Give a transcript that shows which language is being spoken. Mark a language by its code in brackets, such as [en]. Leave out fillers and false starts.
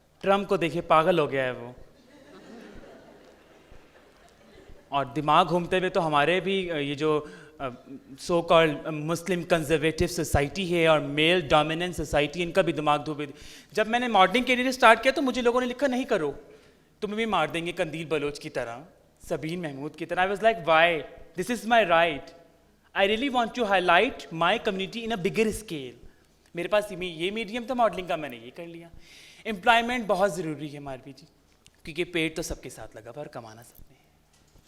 [ur] Trump کو دیکھے پاگل ہو گیا ہے وہ, اور دماغ گھومتے ہوئے تو ہمارے بھی یہ جو سو کالڈ مسلم کنزرویٹو سوسائٹی ہے اور میل ڈومیننٹ سوسائٹی, ان کا بھی دماغ دھوبے. جب میں نے ماڈلنگ کیریئر اسٹارٹ کیا تو مجھے لوگوں نے لکھا نہیں کرو, تمہیں بھی مار دیں گے قندیل بلوچ کی طرح, سبین محمود کی طرح. [en] I was like, why? This is my right. I really want to highlight my community in a bigger scale. [ur] میرے پاس یہ میڈیم تھا ماڈلنگ کا, میں نے یہ کر لیا. امپلائمنٹ بہت ضروری ہے ماروی جی, کیونکہ پیٹ تو سب کے ساتھ لگا پر کمانا سب نے ہے.